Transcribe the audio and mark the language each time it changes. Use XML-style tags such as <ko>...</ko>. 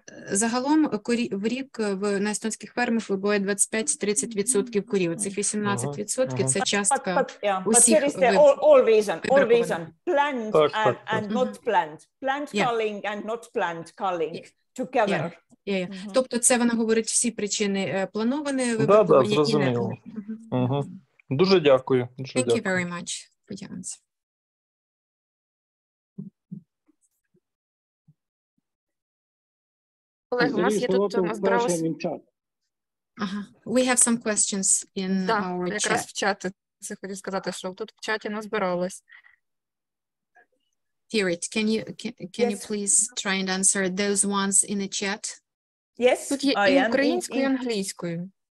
<uk>Загалом в рік на естонських фермах вибуває 25-30% корів. Цих 18% це частка усіх</uk> <en>all reason, planned and not planned. Planned culling and not planned culling together.</en> <uk>Тобто це вона говорить всі причини плановане вибраковання і не. Дуже дякую.</uk> <en>Thank you very much for your answer.</en> <uk>Олег, у нас є тут назбиралось...</uk> <en>We have some questions in our chat.</en> <uk>Якраз в чаті, це хотів сказати, що тут в чаті назбиралось.</uk> <en>Piret, can you please try and answer those ones in the chat? Yes,</en> <uk>тут є і українською, і англійською.</uk>